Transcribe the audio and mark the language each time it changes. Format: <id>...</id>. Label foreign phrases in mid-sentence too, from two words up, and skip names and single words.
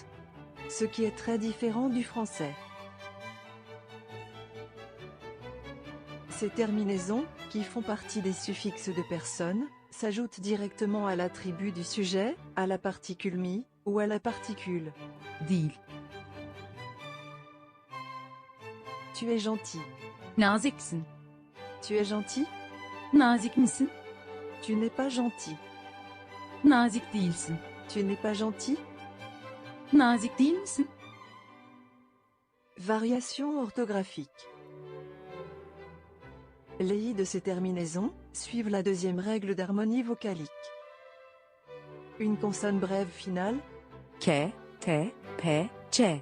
<fr>Ce qui est très différent du français. Ces terminaisons, qui font partie des suffixes de personne, s'ajoutent directement à l'attribut du sujet, à la particule mi, ou à la particule.</fr> <tr>Değil.</tr> <fr>Tu es gentil.</fr> <tr>Naziksin.</tr> <fr>Tu es gentil?</fr> <tr>Nazik misin?</tr> <fr>Tu n'es pas gentil.</fr> <tr>Nazik değilsin.</tr> <fr>Tu n'es pas gentil?</fr> <tr>Nazik değil misin?</tr> <fr>Variation orthographique. Les i de ces terminaisons suivent la deuxième règle d'harmonie vocalique. Une consonne brève finale K, T, P, C.</fr>